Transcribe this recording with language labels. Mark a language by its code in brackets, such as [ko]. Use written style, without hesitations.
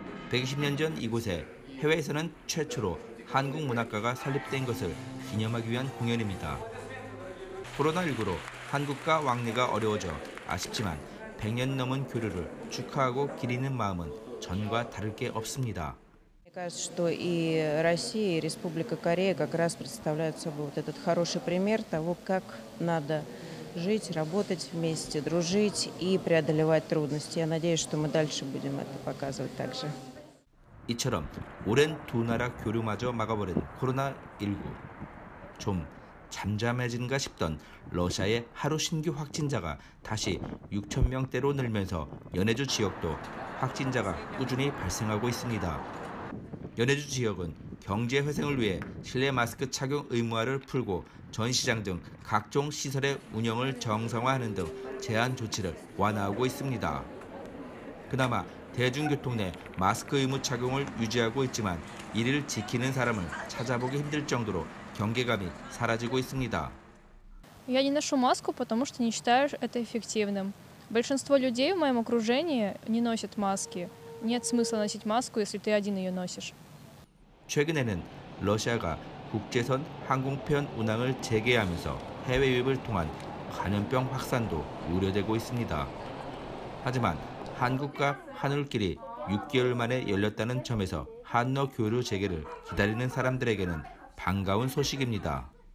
[ko] 120년 전 이곳에 해외에서는 최초로 한국 문학가가 설립된 것을 기념하기 위한 공연입니다. 코로나19로 한국과 왕래가 어려워져 아쉽지만 100년 넘은 교류를 축하하고 기리는 마음은 전과 다를 게 없습니다. [ru] Мне кажется, что и Россия, и Республика Корея как раз представляют собой вот этот хороший пример того, как надо жить, работать вместе, дружить и преодолевать трудности. Я надеюсь, что мы дальше будем это показывать также. [ko] 이처럼 오랜 두 나라 교류마저 막아버린 코로나19. 좀 잠잠해진가 싶던 러시아의 하루 신규 확진자가 다시 6천 명대로 늘면서 연해주 지역도 확진자가 꾸준히 발생하고 있습니다. 연해주 지역은 경제 회생을 위해 실내 마스크 착용 의무화를 풀고 전시장 등 각종 시설의 운영을 정상화하는 등 제한 조치를 완화하고 있습니다. 그나마 대중교통 내 마스크 의무 착용을 유지하고 있지만 이를 지키는 사람을 찾아보기 힘들 정도로 경계감이 사라지고 있습니다. [ru] Я не ношу маску, потому что не считаю это эффективным. Большинство людей в моем окружении не носят маски. Нет смысла носить маску, если ты один ее носишь. [ko] 최근에는 러시아가 국제선 항공편 운항을 재개하면서 해외 유입을 통한 감염병 확산도 우려되고 있습니다. 하지만 한국과 한울길이 6개월 만에 열렸다는 점에서 한러 교류 재개를 기다리는 사람들에게는 반가운 소식입니다.